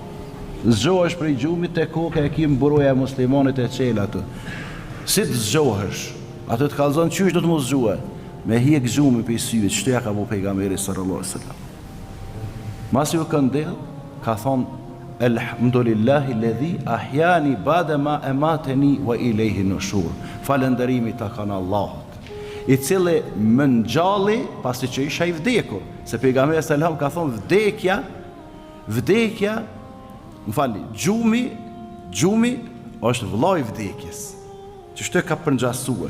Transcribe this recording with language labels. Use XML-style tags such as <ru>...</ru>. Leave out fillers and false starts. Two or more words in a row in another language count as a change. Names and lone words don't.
<sq>Zgjohesh prej gjumit te koka e kim mburoja e muslimanit e çel atë. Si të zgjohesh? Atë të kallzon qysh do të mos zgjohe. Me hiq gjumi pe syve, ç'të ka bu pejgamberi</sq> <ar>صلى الله عليه وسلم.</ar> <sq>Masi u këndell, ka thonë:</sq> <ar>"الحمد لله الذي أحياني بعد ما أماتني وإليه النشور."</ar> <sq>Falënderimi ta kanë Allahut, i cili më ngjalli pasi që isha i vdekur, se pejgamberi sallallahu ka thonë vdekja, më falni, gjumi është vëllai i vdekjes. Që shtë ka përngjasue.</sq>